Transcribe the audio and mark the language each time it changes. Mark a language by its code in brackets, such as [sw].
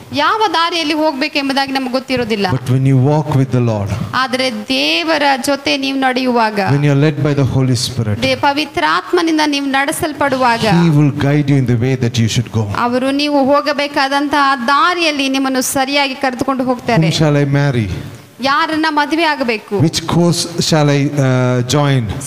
[kn] ಯಾವ ದಾರಿಯಲ್ಲಿ ಹೋಗ್ಬೇಕೆಂಬುದಾಗಿ ನಮಗೆ ಗೊತ್ತಿರೋದಿಲ್ಲ. [en] But when you walk with the Lord, [kn] ಆದರೆ ದೇವರ ಜೊತೆ ನೀವು ನಡೆಯುವಾಗ, [en] when you are led by the Holy Spirit, [kn] ಪವಿತ್ರಾತ್ಮನಿಂದ ನೀವು ನಡೆಸಲ್ಪಡುವಾಗ, [en] He will guide you in the way that you should go. [kn] ಅವರು ನೀವು ಹೋಗಬೇಕಾದಂತಹ ದಾರಿಯಲ್ಲಿ ನಿಮ್ಮನ್ನು ಸರಿಯಾಗಿ ಕರೆದುಕೊಂಡು ಹೋಗ್ತಾರೆ. [en] Whom shall I marry? [kn] ಯಾರನ್ನ ಮದುವೆ ಆಗಬೇಕು, [en] Which course shall I join?